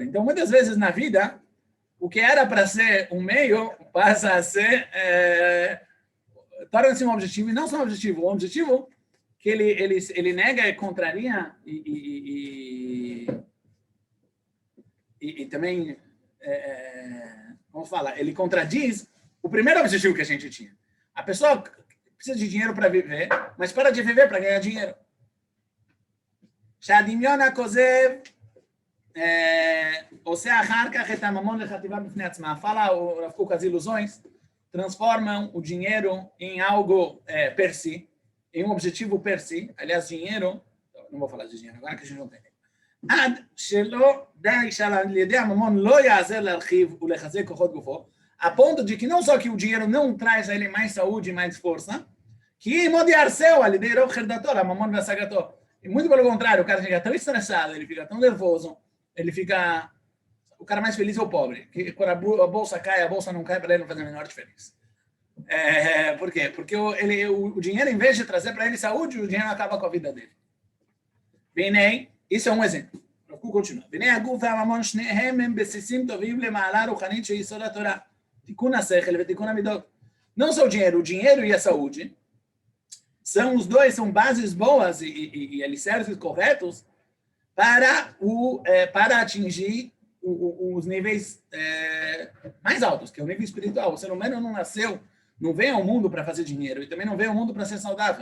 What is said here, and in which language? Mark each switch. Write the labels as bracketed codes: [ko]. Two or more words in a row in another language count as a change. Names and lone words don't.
[pt] Então, muitas vezes na vida, o que era para ser um meio passa a ser torna-se um objetivo, e não só um objetivo, um objetivo que ele nega e contraria e também, como fala, ele contradiz o primeiro objetivo que a gente tinha. A pessoa precisa de dinheiro para viver, mas para de viver para ganhar dinheiro. [he] שהדמיון הכוזב עושה אחר כך את הממון לחטיבה בפני עצמה. [pt] Fala o Rav Kook, as ilusões transformam o dinheiro em algo per si, em um objetivo per si. Aliás, dinheiro, não vou falar de dinheiro agora que a gente não tem. [he] עד שלא די שעל ידי הממון לא יעזר להרחיב ולחזק כוחות גופו, [pt] a ponto de que não só que o dinheiro não traz a ele mais saúde e mais força, que [he] אם עוד יערסהו על ידי רוב חרדתו לממון והשגתו. [pt] E muito pelo contrário, o cara fica tão estressado, ele fica tão nervoso, ele fica... O cara mais feliz é o pobre. Que quando a bolsa cai, a bolsa não cai, para ele não faz a menor diferença. Por quê? Porque o dinheiro, em vez de trazer para ele saúde, o dinheiro acaba com a vida dele. Bem, isso é um exemplo. Rav continua. [he] בני הגוף והממון שניהם הם בסיסים טובים למעלה רוחנית שהיא יסוד התורה. תיקון השכל ותיקון המידות. [pt] Não só o dinheiro e a saúde, são bases boas e alicerces corretos para atingir os níveis mais altos, que é o nível espiritual. O ser humano não nasceu, não veio ao mundo para fazer dinheiro e também não veio ao mundo para ser saudável.